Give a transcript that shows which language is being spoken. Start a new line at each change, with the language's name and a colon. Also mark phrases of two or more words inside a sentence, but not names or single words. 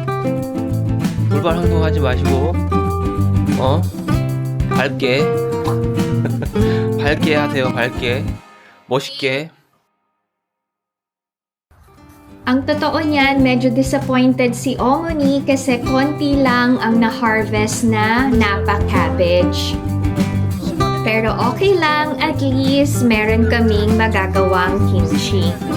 Korean: 돌발 행동하지 마시고, 밝게, 밝게 하세요. 밝게, 멋있게.
Filipino: Ang totoo niyan, medyo disappointed si Omoni kasi konti lang ang na-harvest na
English: napa cabbage.
Filipino: Pero okay lang,
English: at least
Filipino: meron kaming magagawang kimchi.